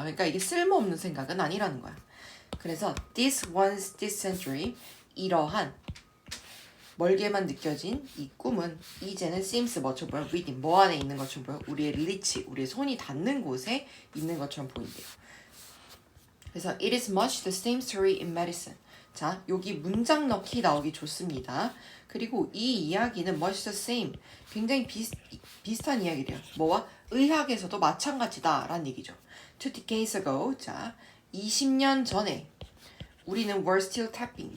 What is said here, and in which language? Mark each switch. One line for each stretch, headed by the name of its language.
Korean: 그러니까 이게 쓸모없는 생각은 아니라는 거야. 그래서
English: this once this century
Korean: 이러한 멀게만 느껴진 이 꿈은 이제는 seems 뭐처럼 보여? within 뭐 안에 있는 것처럼 보여? 우리의 reach, 우리의 손이 닿는 곳에 있는 것처럼 보인대요. 그래서
English: it is much the same story in medicine.
Korean: 자, 여기 문장 넣기 나오기 좋습니다. 그리고 이 이야기는
English: much the same.
Korean: 굉장히 비슷한 이야기래요. 뭐와? 의학에서도 마찬가지다 라는 얘기죠.
English: 2 decades ago.
Korean: 자, 20년 전에 우리는
English: were still tapping.